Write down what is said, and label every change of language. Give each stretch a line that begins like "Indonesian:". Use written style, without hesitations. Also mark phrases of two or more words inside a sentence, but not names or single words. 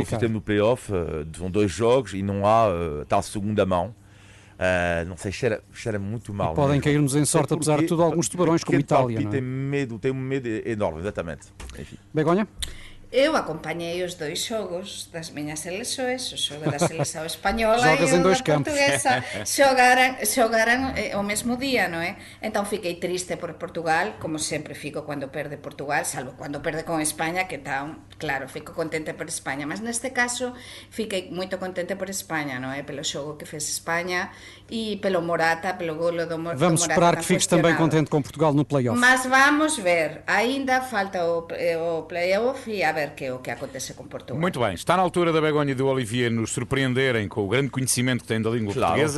Portuguese: No sistema do play-off, são 2 jogos e não há tal segunda mão. Não sei, cheira muito mal. E podem cair-nos em sorte, apesar de tudo, alguns tubarões como Itália, não é? Tenho um medo enorme, exatamente. Enfim. Begonha?
Galician: Eu acompanhei os 2 xogos das miñas selecções, o xogo da seleção espanhola Jogas e em o dois da campos. portuguesa. Xogaran ao mesmo día, non é? Entón fiquei triste por Portugal, como sempre fico cando perde Portugal, salvo cando perde con España, que tan, claro, fico contente por España, mas neste caso fiquei moito contente por España, non é? Pelo xogo que fez España e pelo Morata, pelo golo do Morata.
Portuguese: Vamos esperar que fiques também contente com Portugal no play-off. Mas vamos ver, ainda falta o play-off e a ver que é o que acontece com Portugal. Muito bem, está na altura da Begonha e do Olivier nos surpreenderem com o grande conhecimento que têm da língua portuguesa.